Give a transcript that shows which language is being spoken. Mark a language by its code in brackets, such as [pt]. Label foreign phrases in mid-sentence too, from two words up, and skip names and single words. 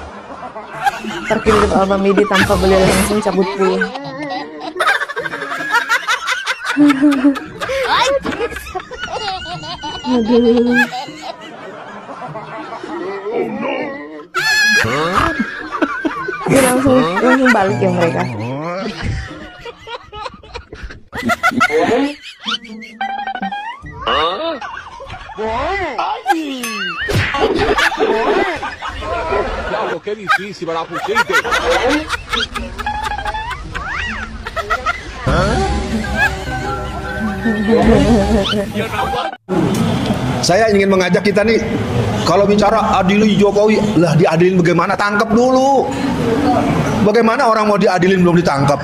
[id] Terkirim Alba Midi tanpa beliau langsung cabut pulang. Aduh. Ini langsung balik ya mereka. [es] Diablo, qué difícil me la pusiste. [id] Saya ingin mengajak kita nih, kalau bicara adili Jokowi, lah diadilin bagaimana? Tangkap dulu. Bagaimana orang mau diadilin belum ditangkap?